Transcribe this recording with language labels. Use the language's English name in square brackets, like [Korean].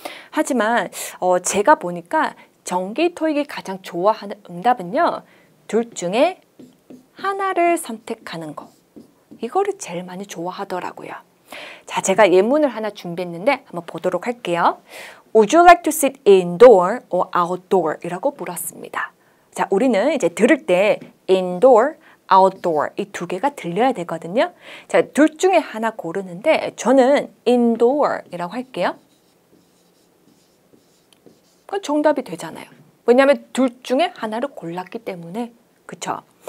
[Korean] 하지만 제가 보니까 정기 토익이 가장 좋아하는 응답은요. 둘 중에 하나를 선택하는 거. 이거를 제일 많이 좋아하더라고요. 자, 제가 예문을 하나 준비했는데 한번 보도록 할게요. [English] Would you like to sit indoor or outdoor? [Korean] 이라고 물었습니다. 자, 우리는 이제 들을 때 indoor, outdoor 이 두 개가 들려야 되거든요. 자, 둘 중에 하나 고르는데 저는 indoor 이라고 할게요. 그건 정답이 되잖아요. 왜냐하면 둘 중에 하나를 골랐기 때문에. 그쵸?